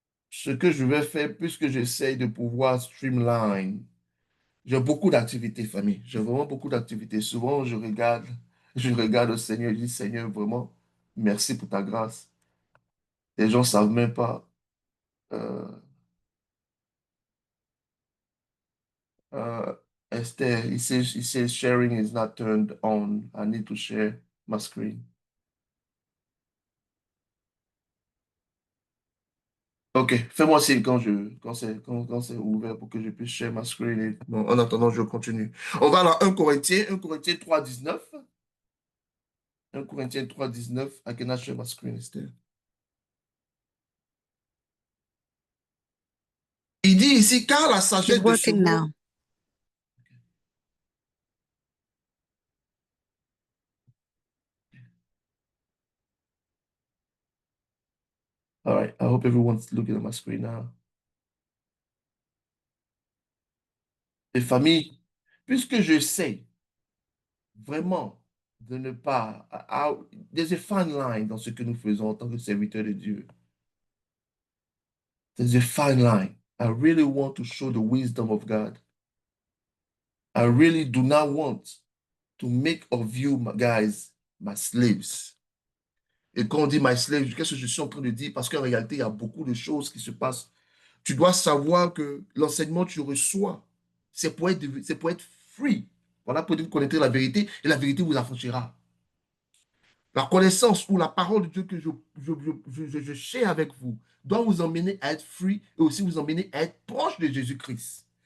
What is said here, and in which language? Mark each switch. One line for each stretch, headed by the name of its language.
French: Ce que je vais faire, puisque j'essaye de pouvoir streamline, j'ai beaucoup d'activités, famille. J'ai vraiment beaucoup d'activités. Souvent, je regarde le Seigneur et je dis, Seigneur, vraiment, merci pour ta grâce. Les gens ne savent même pas.
English: euh, uh, Esther, it says sharing is not turned on. I need to share my screen.
French: Ok, fais-moi signe quand c'est ouvert pour que je puisse share ma screen. Bon, en attendant, je continue. On va à 1 Corinthiens 3, 19. 1 Corinthiens 3, 19.
English: I cannot share my screen, Esther.
French: Il dit ici, car la
English: She's
French: sagesse de ce
English: working
French: monde.
English: now. All right, I hope everyone's looking at my screen now.
French: Et famille, puisque je sais vraiment de ne pas.
English: There's a fine line
French: dans ce que nous faisons en tant que serviteurs de Dieu.
English: There's a fine line. I really want to show the wisdom of God. I really do not want to make of you, my guys, my slaves.
French: Et quand on dit
English: my slave,
French: qu'est-ce que je suis en train de dire? Parce qu'en réalité, il y a beaucoup de choses qui se passent. Tu dois savoir que l'enseignement que tu reçois, c'est pour être free. Voilà, pour vous connaître la vérité et la vérité vous affranchira. La connaissance ou la parole de Dieu que je share avec vous doit vous emmener à être free et aussi vous emmener à être proche de Jésus-Christ.